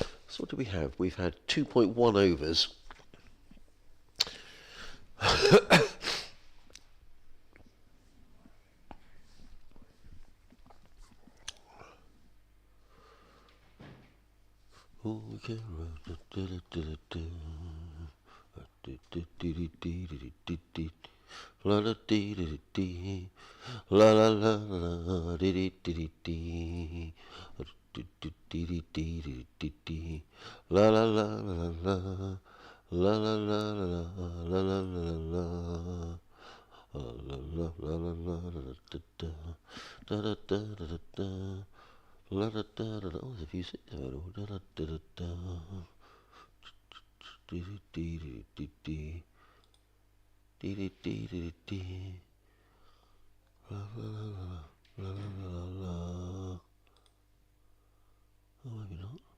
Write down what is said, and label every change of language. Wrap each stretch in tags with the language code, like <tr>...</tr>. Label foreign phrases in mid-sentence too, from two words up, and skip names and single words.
<en>So what do we have? We've had 2.1 overs. Oh, we can run. La la dee dee dee, la la la la dee dee dee dee, dee dee dee dee dee, la la la la la, la la la la la la la la. La la la la la da da da da da da la da da da da. Oh, there's a few six available. Da da da da da. Dee dee dee dee dee. Dee dee dee dee dee. La la la la la la la. Oh, maybe not.</en>